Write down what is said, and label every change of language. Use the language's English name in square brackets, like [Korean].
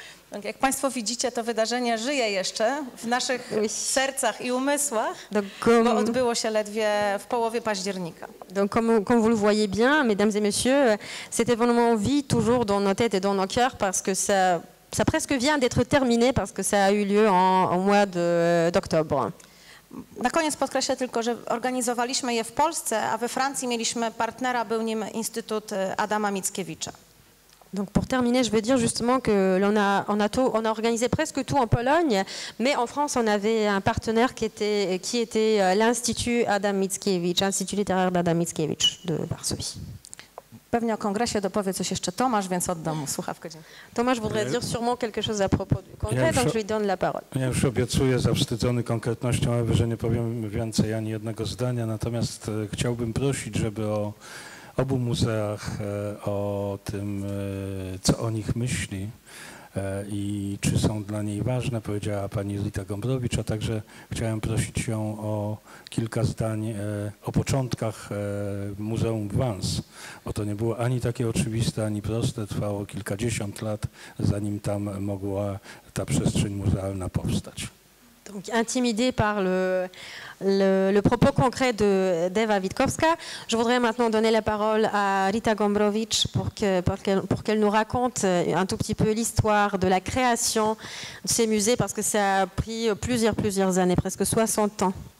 [Polish] Tak jak Państwo widzicie, to wydarzenie żyje jeszcze w naszych sercach i umysłach, bo odbyło się ledwie w połowie października. [French] Donc comme vous le voyez bien, mesdames et messieurs, cet événement vit toujours dans nos têtes et dans nos cœurs parce que ça presque vient d'être terminé parce que ça a eu lieu au mois d'octobre. [Polish] Na koniec podkreślę tylko, że organizowaliśmy je w Polsce, a we Francji mieliśmy partnera, był nim Instytut Adama Mickiewicza. [French] Donc pour terminer, je veux dire justement qu'on a organisé presque tout en Pologne, mais en France, on avait un partenaire qui était l'Institut Adam Mickiewicz, Instytut littéraire d'Adam Mickiewicz de Varsovie. [Polish] Pewnie o kongresie dopowie coś jeszcze Tomasz, więc oddam mu słuchawkę. [French] Tomasz voudrait dire sûrement quelque chose à propos du congrès, donc je lui donne la parole. [Polish] Ja już obiecuję, zawstydzony konkretnością Ewy, że nie powiem więcej ani jednego zdania, natomiast chciałbym prosić, żeby o obu muzeach, o tym, co o nich myśli i czy są dla niej ważne, powiedziała pani Rita Gombrowicz, a także chciałem prosić ją o kilka zdań o początkach Muzeum w Vans, bo to nie było ani takie oczywiste, ani proste, trwało kilkadziesiąt lat, zanim tam mogła ta przestrzeń muzealna powstać. [French] Donc, intimidée par le propos concret d'Ewa Witkowska, je voudrais maintenant donner la parole à Rita Gombrowicz pour qu'elle nous raconte un tout petit peu l'histoire de la création de ces musées, parce que ça a pris plusieurs années, presque 60 ans.